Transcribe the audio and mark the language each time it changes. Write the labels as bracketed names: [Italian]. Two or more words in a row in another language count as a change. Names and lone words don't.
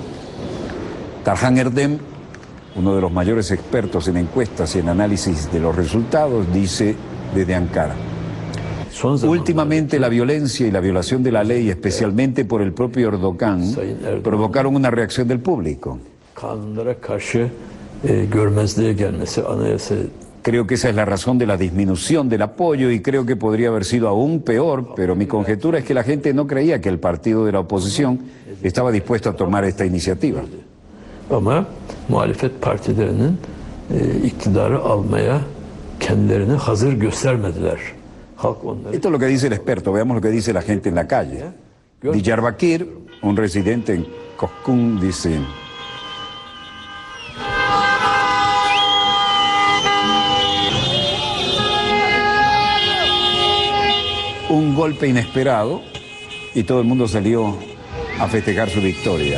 [Spanish] Tarkan Erdem, uno de los mayores expertos en encuestas y en análisis de los resultados, dice desde Ankara: últimamente la violencia y la violación de la ley, especialmente por el propio Erdogan, provocaron una reacción del público. Creo que esa es la razón de la disminución del apoyo y creo que podría haber sido aún peor, pero mi conjetura es que la gente no creía que el partido de la oposición estaba dispuesto a tomar esta iniciativa. [Turkish] Ama muhalefet partilerinin iktidarı almaya kendilerini hazır göstermediler. [Spanish] Esto es lo que dice el experto, veamos lo que dice la gente en la calle. Diyarbakir, un residente en Koskun, dice: un golpe inesperado y todo el mundo salió a festejar su victoria.